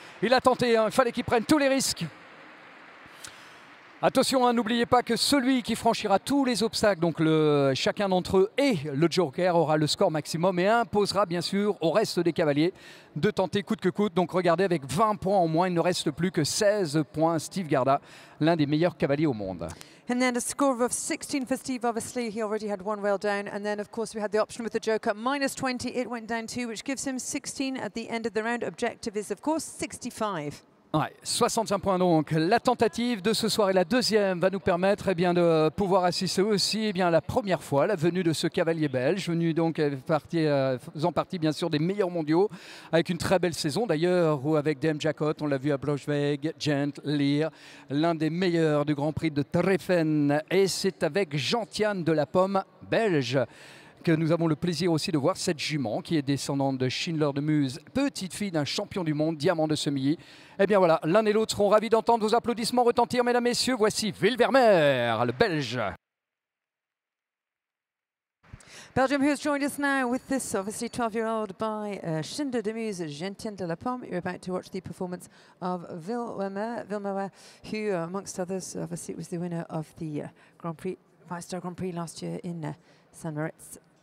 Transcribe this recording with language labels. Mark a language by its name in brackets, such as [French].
[French] Il a tenté, hein, il fallait qu'il prenne tous les risques. Attention, hein, n'oubliez pas que celui qui franchira tous les obstacles, donc chacun d'entre eux et le joker aura le score maximum et imposera bien sûr au reste des cavaliers de tenter coûte que coûte. Donc regardez, avec 20 points en moins, il ne reste plus que 16 points. Steve Garda, l'un des meilleurs cavaliers au monde. [English] And then a score of 16 for Steve, obviously. He already had one well down. And then, of course, we had the option with the joker. Minus 20, it went down to, which gives him 16 at the end of the round. Objective is, of course, 65. [French] Ouais, 65 points donc. La tentative de ce soir et la deuxième va nous permettre de pouvoir assister aussi à la première fois la venue de ce cavalier belge, venu donc faisant partie bien sûr des meilleurs mondiaux, avec une très belle saison d'ailleurs, où avec Dame Jacot, on l'a vu à Blochweg, Gent, Leer, l'un des meilleurs du Grand Prix de Treffen. Et c'est avec Gentiane de la Pomme, belge, que nous avons le plaisir aussi de voir cette jument qui est descendante de Schindler de Muse, petite fille d'un champion du monde, Diamant de Semilly. Eh bien voilà, l'un et l'autre seront ravis d'entendre vos applaudissements retentir, mesdames, messieurs. Voici Wilvermer, le belge. [English] Belgium, who has joined us now with this, obviously 12-year-old by Schindler de Muse, Gentiane de la Pomme. You're about to watch the performance of Wilvermer, who, amongst others, obviously was the winner of the Grand Prix, Five-Star Grand Prix last year in St. Moritz.